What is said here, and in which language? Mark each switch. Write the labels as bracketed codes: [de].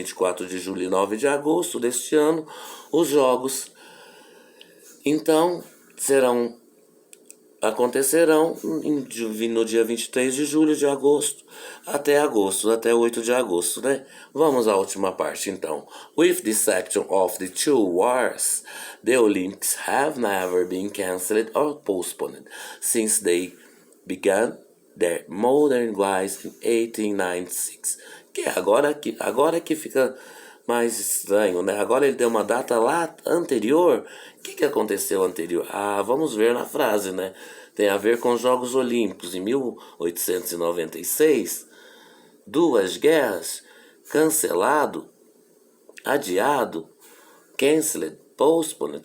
[pt] 24 de julho e 9 de agosto deste ano, os Jogos, então, acontecerão no dia 23 de julho, de agosto, até 8 de agosto, né? Vamos à última parte, então. [en] With the exception of the two wars, the Olympics have never been cancelled or postponed since they began their modern rise in 1896. [pt] Que agora que fica mais estranho, né? Agora ele deu uma data lá anterior. O que aconteceu anterior? Ah, vamos ver na frase, né? Tem a ver com os Jogos Olímpicos em 1896, duas guerras, cancelado, adiado, [en] cancelled, postponed.